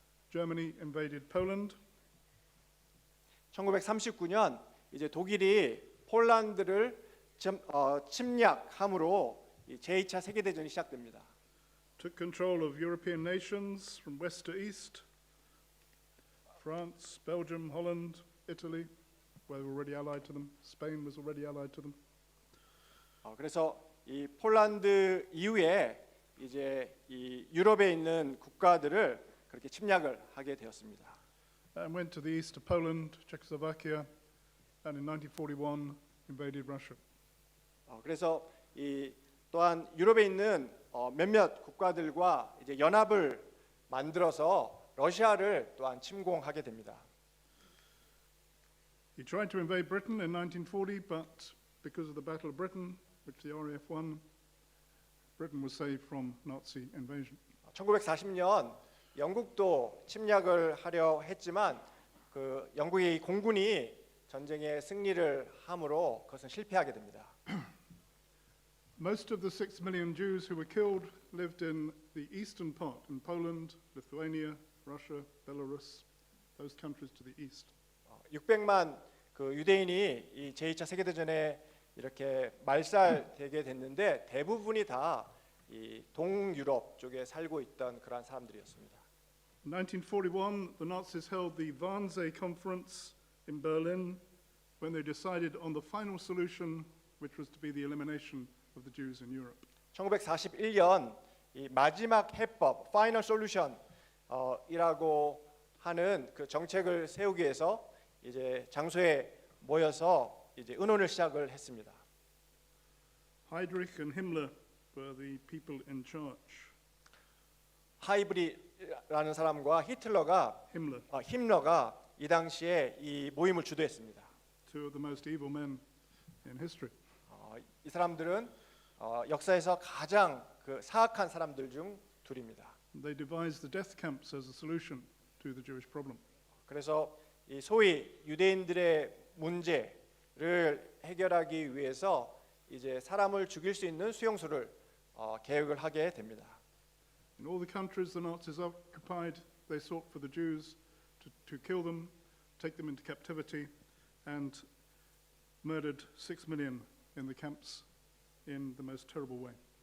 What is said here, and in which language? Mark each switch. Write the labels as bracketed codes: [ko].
[en] Germany invaded Poland. [ko] 1939년 이제 독일이 폴란드를 침략함으로 이 제2차 세계대전이 시작됩니다. [en] Took control of European nations from west to east. France, Belgium, Holland, Italy were already allied to them. Spain was already allied to them. [ko] 그래서 이 폴란드 이후에 이제 이 유럽에 있는 국가들을 그렇게 침략을 하게 되었습니다. [en] And went to the east of Poland, Czechoslovakia, and in 1941 invaded Russia. [ko] 그래서 이 또한 유럽에 있는 몇몇 국가들과 이제 연합을 만들어서 러시아를 또한 침공하게 됩니다. [en] He tried to invade Britain in 1940, but because of the Battle of Britain, which the RAF won, Britain was saved from Nazi invasion. [ko] 1940년 영국도 침략을 하려 했지만 그 영국의 공군이 전쟁에 승리를 함으로 그것은 실패하게 됩니다. [en] Most of the 6 million Jews who were killed lived in the eastern part, in Poland, Lithuania, Russia, Belarus, those countries to the east. [ko] 600만 그 유대인이 이 제2차 세계대전에 이렇게 말살되게 됐는데 대부분이 다 이 동유럽 쪽에 살고 있던 그러한 사람들이었습니다. [en] In 1941, the Nazis held the Wannsee Conference in Berlin when they decided on the final solution, which was to be the elimination of the Jews in Europe. [ko] 1941년 이 마지막 해법, 파이널 솔루션 이라고 하는 그 정책을 세우기 위해서 이제 장소에 모여서 이제 의논을 시작을 했습니다. [en] Heydrich and Himmler were the people in charge. [ko] 하이브리라는 사람과 힘러가 이 당시에 이 모임을 주도했습니다. [en] Two of the most evil men in history. [ko] 이 사람들은 역사에서 가장 그 사악한 사람들 중 둘입니다. [en] They devised the death camps as a solution to the Jewish problem. [ko] 그래서 이 소위 유대인들의 문제를 해결하기 위해서 이제 사람을 죽일 수 있는 수용소를 계획을 하게 됩니다. [en] In all the countries the Nazis occupied, they sought for the Jews to kill them, take them into captivity, and murdered 6 million in the camps in the most terrible way.